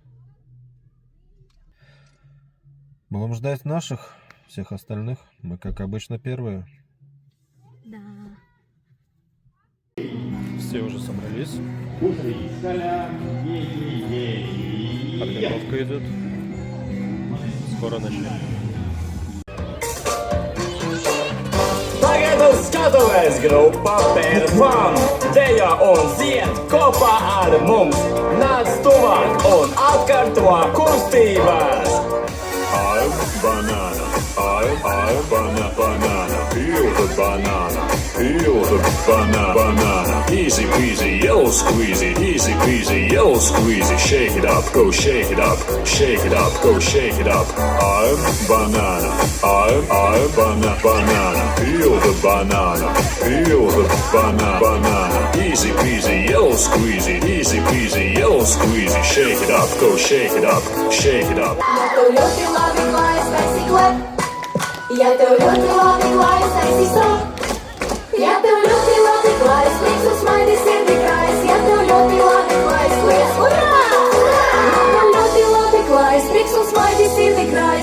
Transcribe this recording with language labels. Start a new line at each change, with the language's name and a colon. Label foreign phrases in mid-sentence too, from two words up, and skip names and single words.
Russian: Будем ждать наших, всех остальных. Мы, как обычно, первые. Да. Все уже собрались. Подготовка идет. Скоро начнем.
Latvian: Tagad skatoties grupā Pērnfan, dejo un dzied kopā ar mums. Nāc tuvāk un atkārto kustības.
English: I'm banana, I'm banana, peel the banana, banana. Easy peasy, yellow squeezy, easy peasy, yellow squeezy. Shake it up, go shake it up, shake it up, go shake it up. I'm banana, I'm banana, peel the banana, banana. Easy peasy, yellow squeezy, easy peasy, yellow squeezy. Shake it up, go shake it up, shake it up.
Latvian: Ja tev ļoti labi klājas, taisī stop. Ja tev ļoti labi klājas, prieks un smaidi sirdi krājas. Ja tev ļoti labi klājas, lies, urā! Ja tev ļoti labi klājas, prieks un smaidi sirdi krājas.